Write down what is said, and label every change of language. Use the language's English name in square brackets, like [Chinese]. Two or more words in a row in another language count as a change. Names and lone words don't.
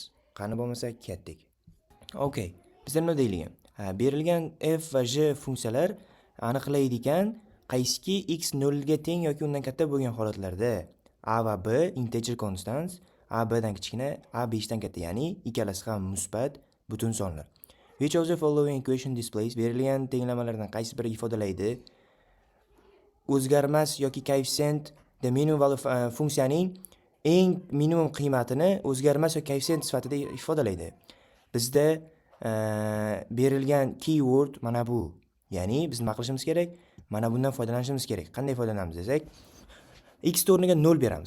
[Uzbek] Qani bo'lmasa ketdik. Okay. Bizda nima deyilgan? Berilgan f va j funksiyalar aniqlaydigan qaysiki x 0 ga teng yoki undan katta bo'lgan holatlarda a va b [English] integer constants, [Uzbek] a b dan kichkina, a 5 dan katta, ya'ni ikkalasi ham musbat butun sonlar. [English] Which of the following equation displays [Uzbek] berilgan tenglamalardan qaysi biri ifodalaydi o'zgarmas yoki koeffitsient [English] the minimum value [Uzbek] funksiyaning eng minimum qiymatini o'zgarmas yoki koeffitsient sifatida ifodalaydi. Bizda berilgan keyword mana bu. Ya'ni biz nima qilishimiz kerak? Mana bundan foydalanishimiz kerak. Qanday foydalanamiz desak, x o'rniga 0 beramiz.